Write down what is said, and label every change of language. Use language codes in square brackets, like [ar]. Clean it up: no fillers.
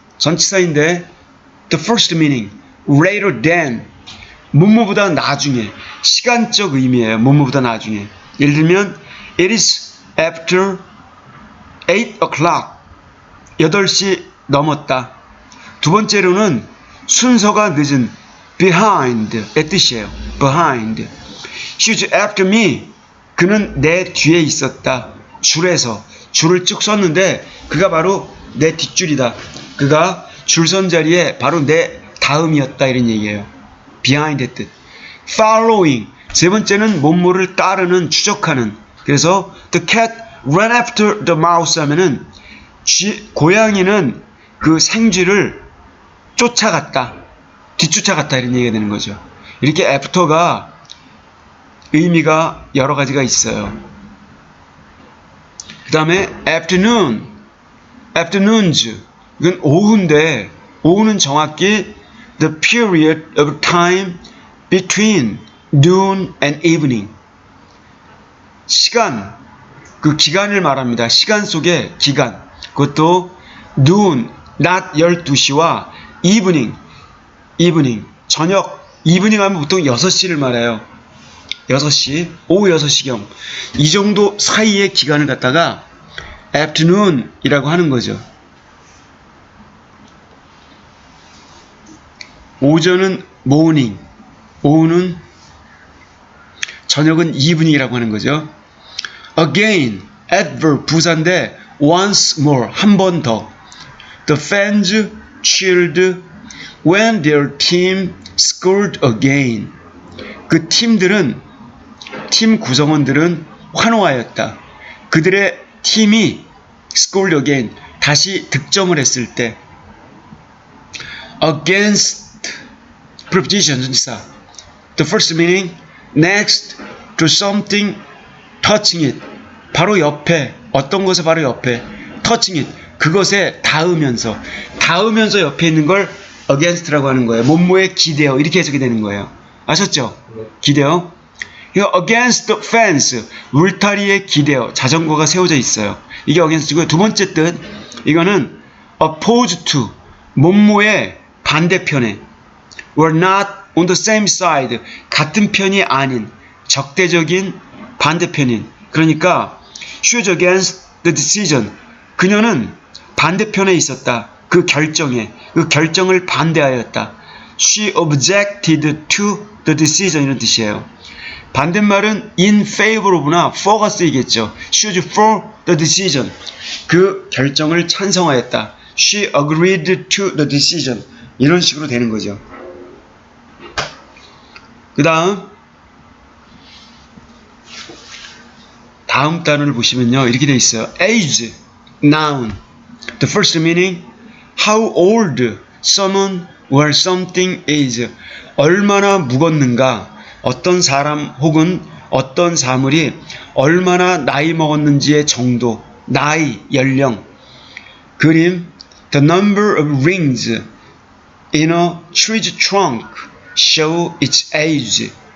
[ko] 전치사인데 [en] the first meaning. Later than. [ko] 뭐뭐보다 나중에. 시간적 의미예요. 뭐뭐보다 나중에. 예를 들면 [en] It is after 8 o'clock. [ko] 8시 넘었다. 두 번째로는 순서가 늦은 behind의 뜻이에요. [en] behind. She was after me. [ko] 그는 내 뒤에 있었다. 줄에서 줄을 쭉 섰는데 그가 바로 내 뒷줄이다. 그가 줄 선 자리에 바로 내 다음이었다 이런 얘기예요. [en] behind의 뜻. following. [ko] 세 번째는 몸모를 따르는 추적하는. 그래서 [en] the cat ran after the mouse [ko] 하면은 고양이는 그 생쥐를 쫓아갔다. 뒤쫓아갔다 이런 얘기가 되는 거죠. 이렇게 after가 의미가 여러 가지가 있어요. [en] 그 다음에 afternoon, afternoons [ko] 이건 오후인데 오후는 정확히 [en] the period of time between noon and evening. [ko] 시간, 그 기간을 말합니다. 시간 속의 기간. 그것도 noon, 낮 12시와 evening, 저녁, evening 하면 보통 6시를 말해요. 6시, 오후 6시경. 이 정도 사이의 기간을 갖다가 afternoon이라고 하는 거죠. 오전은 morning, 오후는 저녁은 evening이라고 하는 거죠. [en] Again, adverb 부사인데 once more, [ko] 한 번 더. [en] The fans cheered when their team scored again. [ko] 그 팀 구성원들은 환호하였다. 그들의 팀이 [en] scored again, [ko] 다시 득점을 했을 때. [en] Against, preposition, 전치사. The first meaning, next to something, touching it. [ko] 바로 옆에, 어떤 것에 바로 옆에, [en] touching it. [ko] 그것에 닿으면서 옆에 있는 걸 against라고 하는 거예요. 뭐뭐에 기대어 이렇게 해석이 되는 거예요. 아셨죠? 기대어. 이거 [en] against the fence, [ko] 울타리에 기대어 자전거가 세워져 있어요. 이게 against고요. 두 번째 뜻, 이거는 opposed to, 뭐뭐의 반대편에, [en] were not on the same side, [ko] 같은 편이 아닌, 적대적인 반대편인. [en] 그러니까 she was against the decision, [ko] 그녀는 반대편에 있었다. 그 결정을 반대하였다. [en] She objected to the decision 이런 뜻이에요. [ko] 반대말은 [en] in favor of [ko] 나 for가 쓰이겠죠. [en] She was for the decision. [ko] 그 결정을 찬성하였다. [en] She agreed to the decision. [ko] 이런 식으로 되는 거죠. 그 다음 단어를 보시면요. 이렇게 돼 있어요. age, noun. [en] The first meaning, how old someone or something is. [ko] 얼마나 묵었는가. 어떤 사람 혹은 어떤 사물이 얼마나 나이 먹었는지의 정도, 나이, 연령. [en] 그림, the number of rings in a tree's trunk show its age.